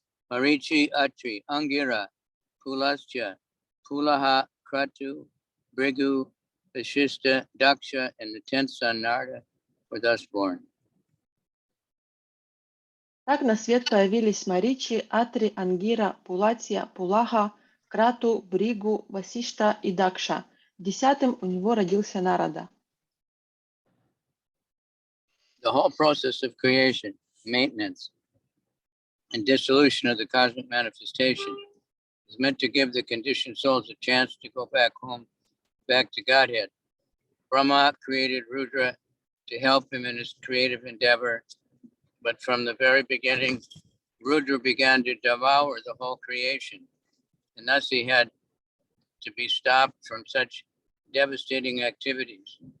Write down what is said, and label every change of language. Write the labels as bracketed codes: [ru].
[en] Marichi Atri Angira Pulascha Pulaha Kratu Brigu Vashista Daksha and the 10th son Narada were thus born. [ru] Так на свет появились Маричи, Атри, Ангира, Пулатья, Пулаха, Крату, Бригу, Васишта и Дакша. 10-м у него родился Нарада. [en] The whole process of creation, maintenance, and dissolution of the cosmic manifestation is meant to give the conditioned souls a chance to go back home, back to Godhead. Brahma created Rudra to help him in his creative endeavor, but from the very beginning, Rudra began to devour the whole creation, and thus he had to be stopped from such devastating activities.